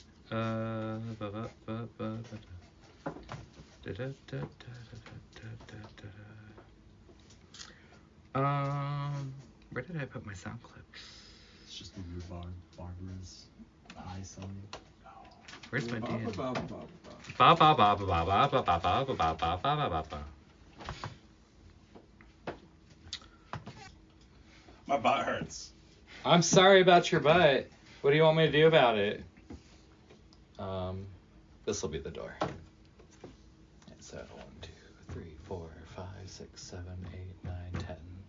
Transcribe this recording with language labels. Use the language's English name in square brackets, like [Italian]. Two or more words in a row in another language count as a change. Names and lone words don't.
[English] Where did I put my sound clips? It's just a rhubarb. Barbara's eyes on you. Where's my Ba, DM? ba, ba, ba, Ba ba. ba ba ba ba ba ba ba ba ba ba ba ba ba ba. My butt hurts. I'm sorry about your butt. What do you want me to do about it? This will be the door. So 1, 2, 3, 4, 5, 6, 7, 8, 9, 10.